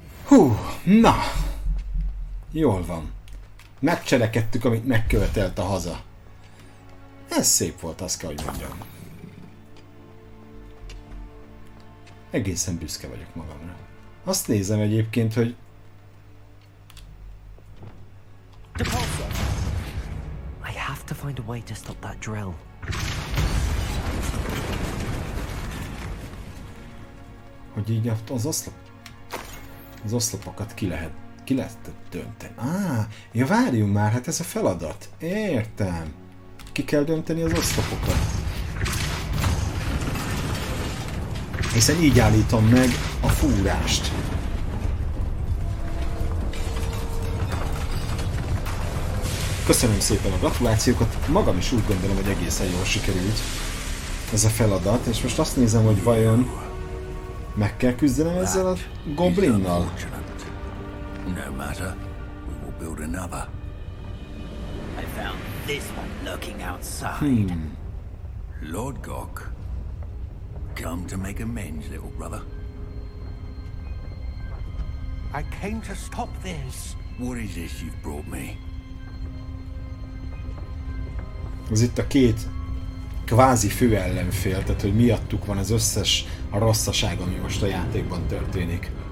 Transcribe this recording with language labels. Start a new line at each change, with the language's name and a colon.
Hungarian: Hú, na! Jól van. Megcselekedtük, amit megkövetelt a haza. Ez szép volt, azt kell, hogy mondjam. Egészen büszke vagyok magamra. Azt nézem egyébként, hogy...
English: I have to find a way to stop that drill.
Hungarian: Hogy így az oszlop... Az oszlopokat ki lehet dönteni. Ja várjunk már, hát ez a feladat. Értem. Ki kell dönteni az oszlopokat. Hiszen így állítom meg a fúrást. Köszönöm szépen a gratulációkat. Magam is úgy gondolom, hogy egészen jól sikerült ez a feladat. És most azt nézem, hogy vajon... Meg kell küzdenem ezzel a goblinnal.
English: No matter, we will build another. I found this one lurking outside. Lord Gok, come to make amends, little brother. I came to stop this. What is this you've brought me?
Hungarian: Ez itt a két kvázi fő ellenfél, tehát hogy miattuk van az összes a rosszaság, ami most a játékban történik.